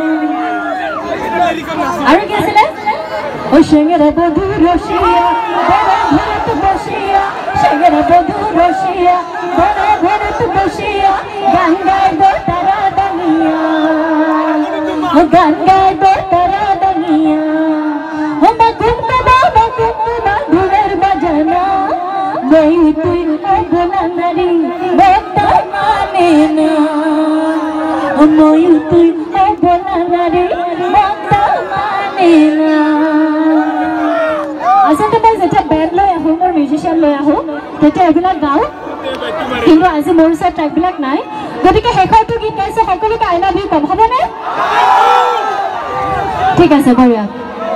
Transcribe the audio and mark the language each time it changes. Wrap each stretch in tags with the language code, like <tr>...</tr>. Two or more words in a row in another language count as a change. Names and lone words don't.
<as>আৰু কি আছিল ও সেঙ্গেরা বধু রসিয়া বড় ঘরত বসিয়া সেঙ্গেরা বধু রসিয়া বড় ঘরত বসিয়া গান গাইব তারা দানিয়া গান গাইব তারা দানিয়া ঘুরের বাজানা বই তুই গোলা নারী বক্তা মানে না মই তুই গোলা নারী বক্তা মানে না আচলতে মই যেতিয়া বেণ্ড লৈ আহোঁ মোৰ মিউজিচিয়ান লৈ আহোঁ তেতিয়া এইবিলাক গাওঁ কিন্তু আজি মোৰ ওচৰত ট্ৰেকবিলাক নাই গতিকে শেষৰটো গীত গাইছে সকলোকে</as> <en>I love you</en> <as>কম হ'বনে ঠিক আছে বঢ়িয়া</as>